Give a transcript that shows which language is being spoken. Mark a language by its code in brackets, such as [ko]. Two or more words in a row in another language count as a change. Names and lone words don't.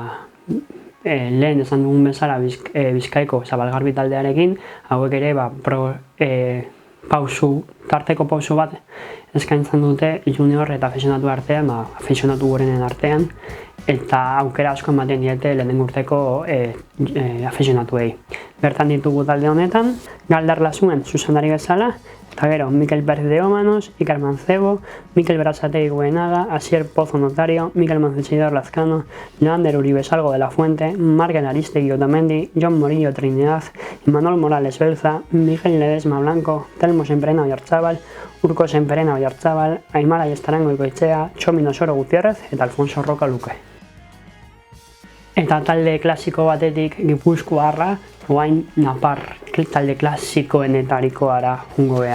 [eu] lehen esan dugun bezala Bizkaiko Zabalgarbi taldearekin, hauek ere tarteko pausu bat eskaintzen dute junior eta afizionatu artean, afizionatu gorenen artean, eta aukera asko ematen diete lehenengo urteko afizionatuei. Bertan ditugu talde honetan, Galdar Lasuen zuzendari bezala, eta gero Mikel Pérez de Ómanos, Iker Mancebo, Mikel Berasategui Goenaga, Asier Pozo Notario, Mikel Mancesidor Lazcano, Joander Uribe Salgo de la Fuente, Margen Aristegui Otamendi, Jon Morillo Trinidad, Imanol Morales Belza, Miguel Ledesma Blanco, Telmo Senperena Oyarzabal, Urko Senperena Oyarzabal, Aimara Estarango Ikoetxea, Txomino Soro Gutiérrez eta Alfonso Roca Luque. Eta talde klasiko batetik Gipuzkoarra, oain Napar talde klasikoenetarikoara jungo gea.